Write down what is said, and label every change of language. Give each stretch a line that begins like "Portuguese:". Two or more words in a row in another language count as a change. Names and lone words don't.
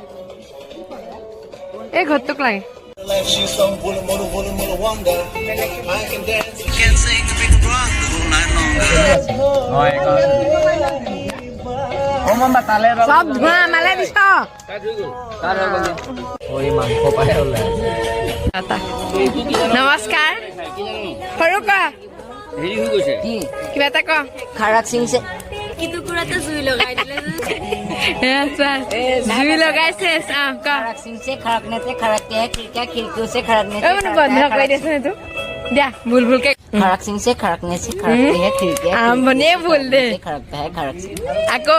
Assamese: এই ঘৰটোক লাগে সব ধোঁৱা আমালে দিছ নমস্কাৰ সৰু ক কিবা এটা ক
Hindi: खड़क सिंह से
Assamese: জুই লগাইছে ক
Hindi: खड़क सिंह से खड़कने से खड़कते हैं खिड़कियां खिड़कियों से खड़कने से
Assamese: বন্ধ কৰি দিয়াচোন এইটো দিয়া ভুল ভুলকে
Hindi: खड़क सिंह से खड़कने से खड़कते हैं खिड़कियां
Assamese: আৰম্ভণিয়ে ভুল দে
Hindi: से खड़कता है खड़क सिंह
Assamese: আকৌ